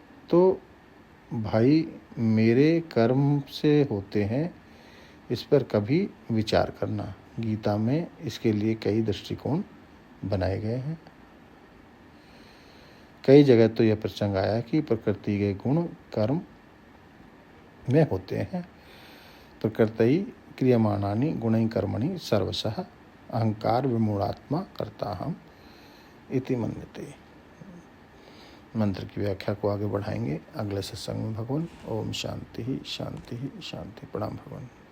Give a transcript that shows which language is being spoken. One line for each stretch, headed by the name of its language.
Hindi: तो भाई मेरे कर्म से होते हैं, इस पर कभी विचार करना। गीता में इसके लिए कई दृष्टिकोण बनाए गए हैं। कई जगह तो यह प्रसंग आया कि प्रकृति के गुण कर्म में होते हैं।
Sanskrit: प्रकृति क्रियमाणानि गुणै कर्मणि सर्वशः अहंकार विमूढ़ात्मा कर्ताहम् इति मन्यते।
Hindi: मंत्र की व्याख्या को आगे बढ़ाएंगे अगले सत्संग में भगवान। ओम शांति ही शांति ही शांति। प्रणाम भगवान।